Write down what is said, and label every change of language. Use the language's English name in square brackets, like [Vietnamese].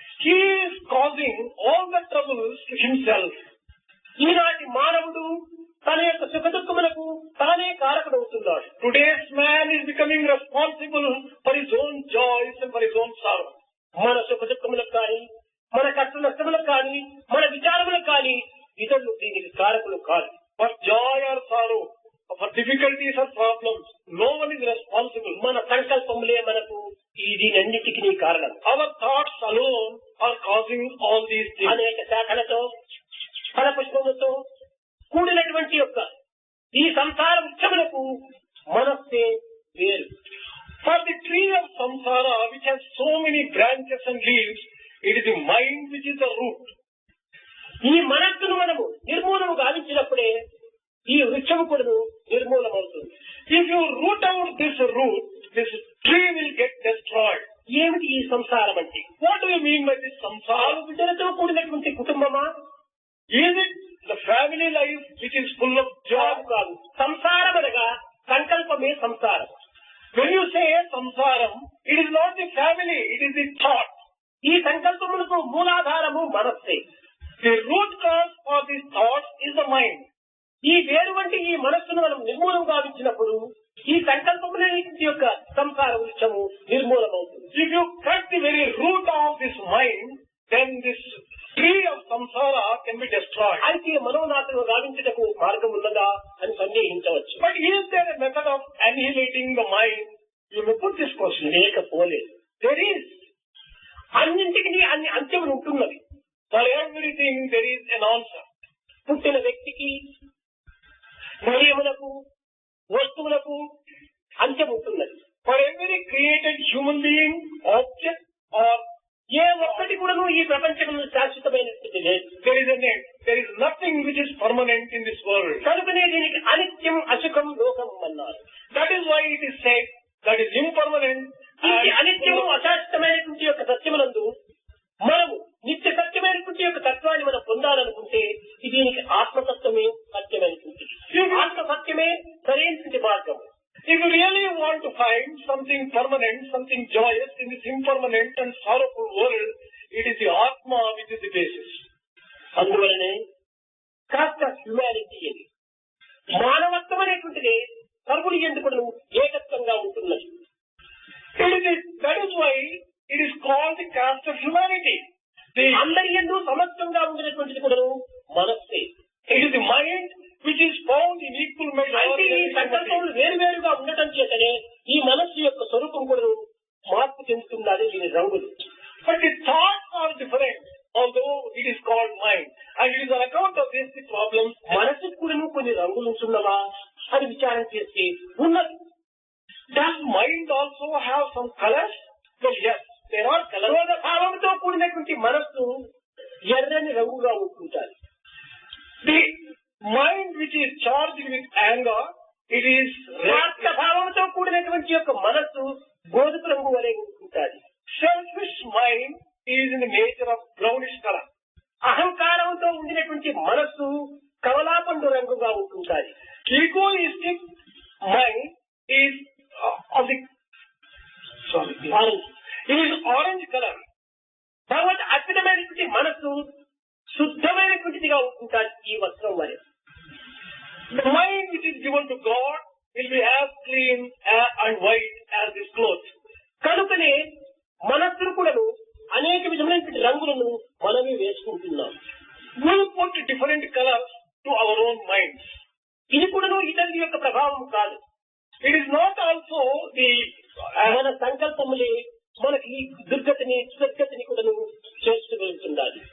[English] He is causing all the troubles to himself. [Telugu] ఈనాటి మానవుడు తన యొక్క సుఖ దుఃఖములకు తానే కారకుడవుతున్నాడు. [English] Today's man is becoming responsible for his own joys and for his own sorrow. [Telugu] మన సుఖ దుఃఖములకు కానీ మన కష్ట నష్టములకు కానీ మన విచారములకు కానీ ఇతరులు దీనికి కారకులు కాదు. [English] For joy or sorrow, for difficulties or problems, no one is responsible. [Telugu] మన సంకల్పములే మనకు దీనన్నిటికీ కారణం. [English] Our thoughts alone are causing all these things. [Telugu] అనేక శాఖలతో ఫల పుష్పములతో ఉన్నటువంటి యొక్క ఈ సంసార వృక్షములకు మనస్సే వేరు. [English] For the tree of samsara, which has so many branches and leaves, it is the mind which is the root. [Telugu] ఈ మనస్సును మనము నిర్మూలము గావించినప్పుడే ఈ వృక్షము కూడా నిర్మూలమవుతుంది. [English] If you root out this root, this tree will get destroyed. [Telugu] ఏమిటి ఈ సంసారం అంటే? [English] What do you mean by this samsara? [Telugu] బిడ్డలతో కూడినటువంటి కుటుంబమా? [English] Is it the family life which is full of joy? [Telugu] కాదు. సంసారం అనగా సంకల్పమే సంసారం. [English] When you say samsaram, it is not the family, it is the thought. [Telugu] ఈ సంకల్పములకు మూలాధారము మనస్సే. [English] The root cause for these thoughts is the mind. [Telugu] ఈ వేరు వంటి ఈ మనస్సును మనం నిర్మూలం గావించినప్పుడు ఈ సంకల్పములన్నింటి యొక్క సంసార వృక్షము నిర్మూలమవుతుంది. [English] If you cut the very root of this mind, then this tree of samsara can be destroyed. [Telugu] అయితే మనోనాశనం గావించుటకు మార్గం ఉన్నదా అని సందేహించవచ్చు. [English] But is there a method of annihilating the mind? You may put this question. [Telugu] లేకపోలేదు. [English] There is. [Telugu] అన్నింటికి అన్ని అంత్యములు ఉంటున్నవి. [English] For everything there is an answer. [Telugu] పుట్టిన వ్యక్తికి, కార్యములకు, వస్తువులకు అంత్యం ఉంటున్నది. [English] For every created human being, object or [Telugu] ఏ ఒక్కటి కూడా ఈ ప్రపంచంలో శాశ్వతమైనటువంటి లేదు. [English] there is an end. There is nothing which is permanent in this world. [Telugu] కనుకనే దీనికి అనిత్యం, అసుఖం, లోకం అన్నారు. [English] That is why it is said that is impermanent. [Telugu] ఈ అనిత్యము, అశాశ్వతమైనటువంటి యొక్క సత్యమునందు మనము నిత్య సత్యమైనటువంటి యొక్క తత్వాన్ని మనం పొందాలనుకుంటే దీనికి ఆత్మతత్వమే సత్యమైనటువంటి. ఆత్మ సత్యమే సరైనటువంటి మార్గం. [English] If you really want to find something permanent, something joyous in this impermanent and sorrowful world, it is the Atma which is the basis. [Telugu] అందువలనే కాస్త హ్యుమానిటీ అని మానవత్వం అనేటువంటిది సర్వుడి ఎందుకు ఏకత్వంగా ఉంటున్నది. [English] That is why it is called the caste of humanity. [Telugu] అందరి యందు సమత్వంగా ఉండినటువంటిది కూడా మనస్సే. [English] It is the mind which is found in equal measure. [Telugu] అంటే ఈ సంకల్పములు వేరువేరుగా ఉండటం చేతనే ఈ మనస్సు యొక్క స్వరూపం కూడా మార్పు చెందుతున్నది. దీని రంగులు. [English] But the thoughts are different, although it is called mind. And it is on account of this the problems. [Telugu] మనస్సుకు కూడా కొన్ని రంగులు ఉంటున్నవా అని విచారం చేస్తే ఉన్నది. [English] Does mind also have some colors? Well, yes, there are colors. [Telugu] క్రోధ భావంతో కూడినటువంటి మనస్సు ఎర్రని రంగుగా ఉంటుంటారు. [English] The mind which is charged with anger, it is [Telugu] స్వార్థ భావంతో కూడినటువంటి యొక్క మనస్సు గోధుమ రంగు వలె ఉంటుంటారు. [English] selfish mind is in the nature of brownish color. [Telugu] అహంకారంతో ఉండినటువంటి మనస్సు కమలాపండు రంగుగా ఉంటుంటారు. [English] Egoistic mind is of the orange. it is orange color. [Telugu] తర్వాత అద్భుతమైనటువంటి మనస్సు శుద్ధమైనటువంటిదిగా ఉంటుంటారు. ఈ వస్త్రం వలె [English] The mind which is given to God will be as clean and white as this cloth. [Telugu] కనుకనే మనస్సును కూడా అనేక విధమైనటువంటి రంగులను మనమే వేసుకుంటున్నాం. [English] We put different colors to our own minds. [Telugu] ఇది కూడా ఇతరుల యొక్క ప్రభావం కాదు. [English] It is not also the [Telugu] మన సంకల్పములే మనకి దుర్గతిని, సద్గతిని కూడా చేర్చగలుగుతుండాలి.